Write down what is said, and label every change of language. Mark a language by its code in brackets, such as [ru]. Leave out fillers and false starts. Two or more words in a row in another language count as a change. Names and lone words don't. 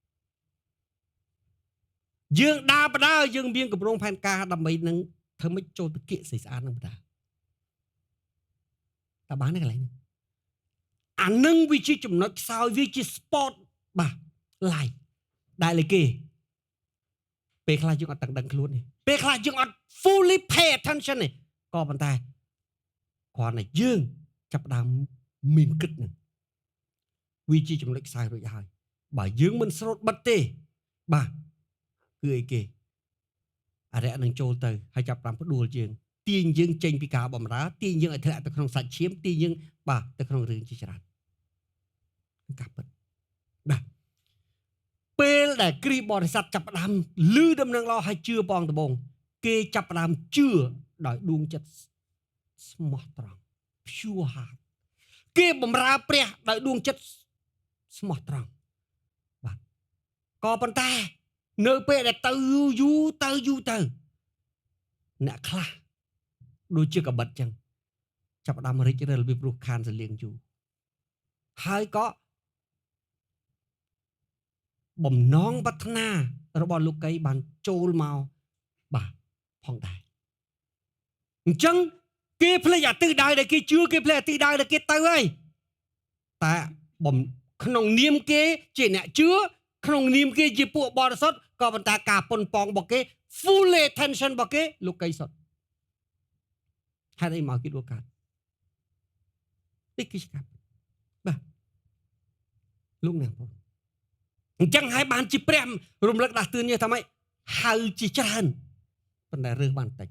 [km] យើងដើរបដាយើងមានគម្រោងផែនការដើម្បីនឹងធ្វើម៉េចចូលទៅគៀកស្រីស្អាតនឹងបដាតើបានទេកន្លែងនេះអានឹងវាជាចំណុចខ្សោយវាជា sport បាទ live ដែលលេគេពេលខ្លះ យើងអត់ដឹងខ្លួនទេពេលខ្លះយើងអត់ [en] fully pay attention [km] ទេក៏ប៉ុន្តែគ្រាន់តែយើងចាប់ផ្ដើមមានគិតនឹងវាជាចំណុចខ្សោយរួច ហើយបើយើងមិនស្រូតបិទទេបាទគឺអីគេអរិយនឹងចូលទៅហើយចាប់ផ្ដើមផ្ដួលយើងទា ញយើងចេញពីការបម្រើទាញយើងឲ្យធ្លាក់ទៅក្នុងសាច់ឈាមទាញយើងបាទទៅ ក្នុងរឿងជាច្រើនការពិតបាទពេលដែលគ្រីស្ទបរិស័ទចាប់ផ្ដើមលឺដំណឹងល្អហើយជឿបងដំបងគេចាប់ផ្ដើមជឿដោយដួងចិត្តស្មោះត្រង់ [en] pure heart [km] គេបម្រើព្រះដោយដួងចិត្តស្មោះត្រង់បាទក៏ប៉ុន្តែនៅពេលដែលទៅយូរទៅអ្នកខ្លះដូចជាកបិតចឹង ចាប់ផ្ដើមរិចរិលពីព្រោះខានសលៀងយូរហើយក៏បំណងប្រាថ្នារបស់លោកីបានចូលមកបាទផងដែរអញ្ចឹងគេភ្លេចអាទិសដៅដែលគេជឿគេភ្លេចអាទិសដៅដែលគេទៅហើយតែក្នុងនា មគេជាអ្នកជឿក្នុងនាមគេជាពួកបរិសុទ្ធក៏ប៉ុន្តែការប៉ុនប៉ងរបស់គេ [en] full attention [km] របស់គេលោកីសុទ្ធហេតុអីមកគេដួលកាត់នេះ គឺជាការបាទលោកអ្នកបងអញ្ចឹងហើយបានជាព្រះរំលឹកដាស់តឿននេះថាម៉េចហៅជាច្រើនប៉ុន្តែរើសបានតិច